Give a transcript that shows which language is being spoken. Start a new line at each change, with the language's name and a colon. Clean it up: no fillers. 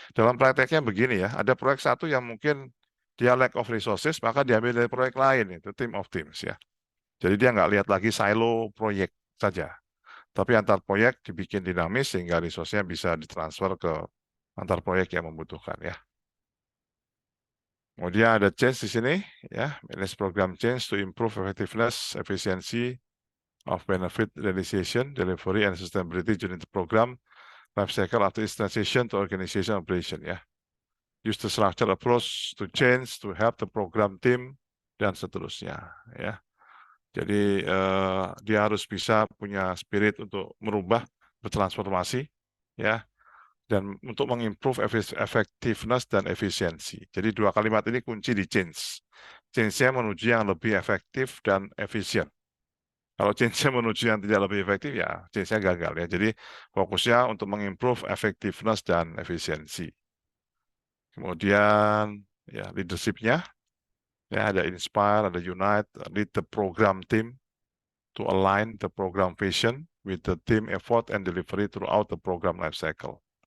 Indonesian: Dalam prakteknya begini ya, ada proyek satu yang mungkin dia
English: lack of resources,
Indonesian: maka diambil dari proyek lain, itu
English: team of teams
Indonesian: ya. Jadi dia nggak lihat lagi silo proyek saja, tapi antar proyek dibikin dinamis sehingga resource-nya bisa ditransfer ke antar proyek yang membutuhkan ya. Kemudian ada change di sini ya,
English: manage program change to improve effectiveness, efficiency of benefit realization, delivery, and sustainability during the program life cycle after its transition to organization operation ya. Use the structured approach to change to help the program team
Indonesian: dan seterusnya ya. Jadi dia harus bisa punya spirit untuk merubah, bertransformasi ya, dan untuk mengimprove effectiveness dan efisiensi. Jadi dua kalimat ini kunci di change. Change-nya menuju yang lebih efektif dan efisien. Kalau change-nya menuju yang tidak lebih efektif, ya change-nya gagal ya. Jadi fokusnya untuk mengimprove effectiveness dan efisiensi. Kemudian ya
English: leadership-nya, ya ada inspire, ada unite, lead the program team to align the program vision with the team effort and delivery throughout the program life cycle.